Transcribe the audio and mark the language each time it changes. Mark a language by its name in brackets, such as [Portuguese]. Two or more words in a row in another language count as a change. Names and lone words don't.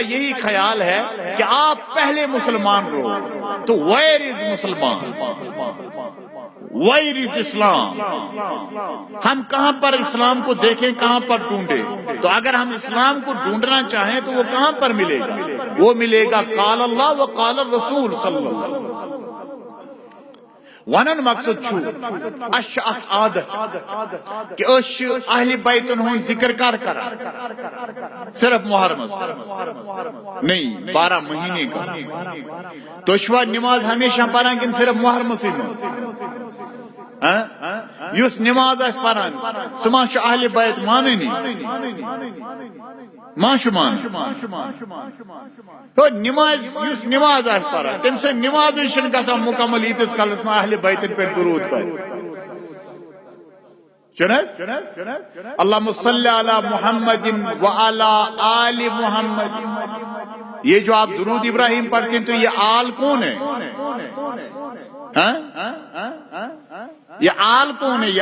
[Urdu] یہی خیال ہے کہ آپ پہلے مسلمان رہو تو [English] where is [Urdu] مسلمان [English] where is [Urdu] اسلام ہم کہاں پر اسلام کو دیکھیں کہاں پر ڈھونڈیں تو اگر ہم اسلام کو ڈھونڈنا چاہیں تو وہ کہاں پر ملے گا وہ ملے گا [Arabic] قال اللہ و قال الرسول صلی اللہ علیہ وسلم [Kashmiri] ونن مقصد چھو اش اخ عادت کہ اش اہل بیتن ہون ذکر کر [Urdu] صرف محرم نہیں 12 مہینے کا [Kashmiri] تو شوا نماز ہمیشہ پڑھان کن [Urdu] صرف محرم سے [Kashmiri] یس نماز اس پڑھان سما چھ اہل بیت ماننی مان تو نماز یس نماز اس پڑھان تم سے نماز چھن گژھان مکمل یتس کالس ما اہل بیتن پہ درود پڑھ [Arabic] اللہم صلی علی محمد وعلی آل محمد. [Urdu] یہ جو آپ درود ابراہیم پڑھتے ہیں تو یہ آل کون ہے؟ یہ آل کون ہے؟